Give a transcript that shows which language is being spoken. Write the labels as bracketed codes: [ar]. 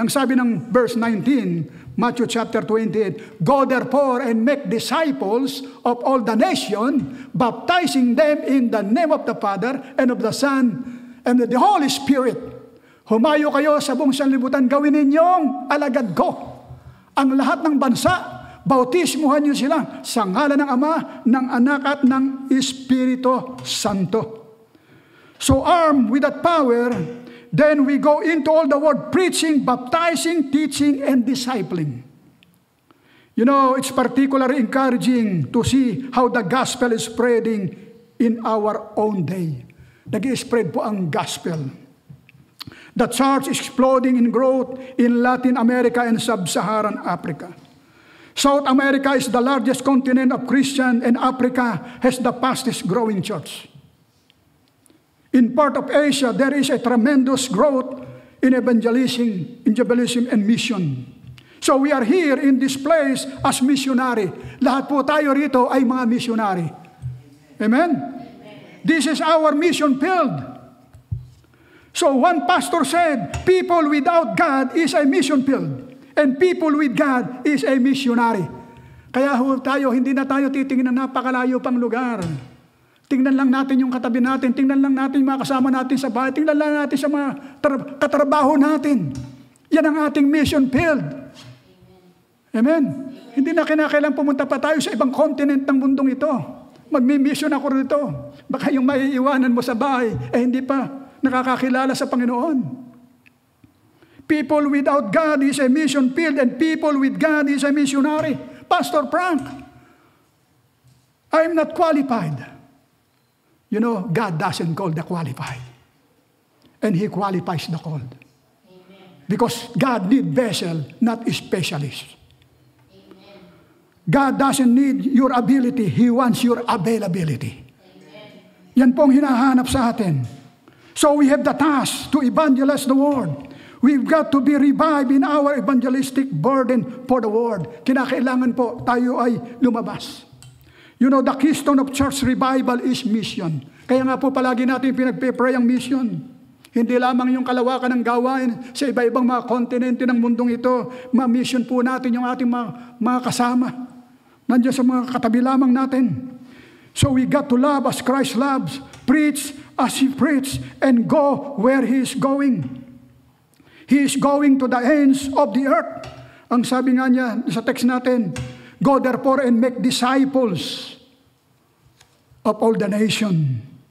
[tl] Ang sabi ng [en] verse 19, Matthew chapter 28, go therefore and make disciples of all the nation, baptizing them in the name of the Father and of the Son and of the Holy Spirit. [tl] Humayo kayo sa buong sanlibutan, gawin ninyong alagad ko ang lahat ng bansa, bautismuhan niyo sila sa ngalan ng Ama, ng Anak at ng Espiritu Santo. [en] So armed with that power, then we go into all the world preaching, baptizing, teaching, and discipling. You know, it's particularly encouraging to see how the gospel is spreading in our own day. [tl] Nag-i-spread po ang gospel. [en] The church is exploding in growth in Latin America and Sub-Saharan Africa. South America is the largest continent of Christian, and Africa has the fastest growing church. In part of Asia, there is a tremendous growth in evangelism and mission. So we are here in this place as missionary. [tl] Lahat po tayo rito ay mga missionary. Amen? [en] This is our mission field. So one pastor said, people without God is a mission field. And people with God is a missionary. [tl] Kaya tayo, hindi na tayo titingin ng napakalayo pang lugar. Tingnan lang natin yung katabi natin. Tingnan lang natin yung mga kasama natin sa bahay. Tingnan lang natin sa mga katrabaho natin. Yan ang ating mission field. Amen? Hindi na kinakailangan pumunta pa tayo sa ibang continent ng mundong ito. Magmi-mission ako rito. Baka yung maiiwanan mo sa bahay, hindi pa nakakakilala sa Panginoon. [en] People without God is a mission field, and people with God is a missionary. Pastor Frank, I'm not qualified. You know, God doesn't call the qualified. And He qualifies the called. Amen. Because God needs vessel, not specialist. Amen. God doesn't need your ability. He wants your availability. Amen. [tl] Yan pong hinahanap sa atin. [en] So we have the task to evangelize the world. We've got to be revived in our evangelistic burden for the world. [tl] Kinakailangan po tayo ay lumabas. [en] You know, the keystone of church revival is mission. [tl] Kaya nga po palagi natin pinagpe-pray ang mission. Hindi lamang yung kalawakan ng gawain sa iba-ibang mga kontinente ng mundong ito. Ma-mission po natin yung ating mga kasama. Nandiyan sa mga katabi lamang natin. [en] So we got to love as Christ loves, preach as He preached, and go where He is going. He is going to the ends of the earth. [tl] Ang sabi nga niya sa text natin, [en] go therefore and make disciples of all the nation.